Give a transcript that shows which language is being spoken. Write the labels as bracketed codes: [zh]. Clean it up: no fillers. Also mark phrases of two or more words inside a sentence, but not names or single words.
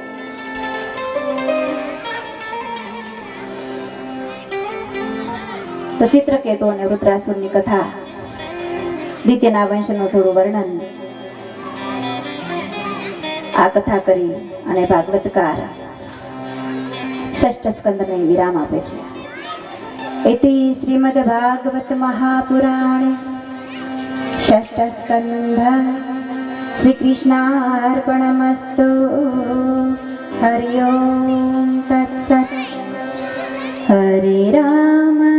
[gu] તો ચિત્રકેતુ અને વૃત્રાસુરની કથા, દિત્યના વંશનું થોડું વર્ણન આ કથા કરી અને ભાગવતકાર ષષ્ઠ સ્કંદને વિરામ આપે છે. [sa] इति श्रीमद् भागवत महापुराणे षष्ठ स्कंध श्री कृष्णार्पणमस्तु. हरि ओम तत्सत्. हरे राम